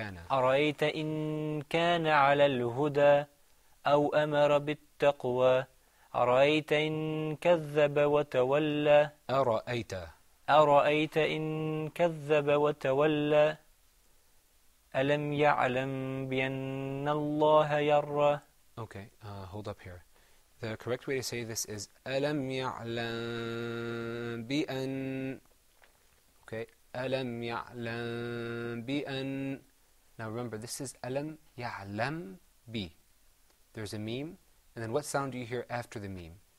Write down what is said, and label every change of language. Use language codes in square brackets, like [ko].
[ar] أرأيت إن كان على الهدى أو أمر بالتقوى أرأيت إن كذب وتولى أرأيت إن كذب وتولى ألم يعلم بأن الله يرى [en] Okay, hold up here. The correct way to say this is [ar] ألم يعلم بأن. Okay, ألم يعلم بأن. [en] Now remember, this is [ar] ألم يعلم بي. [en] There's a meme, and then what sound do you hear after the meme?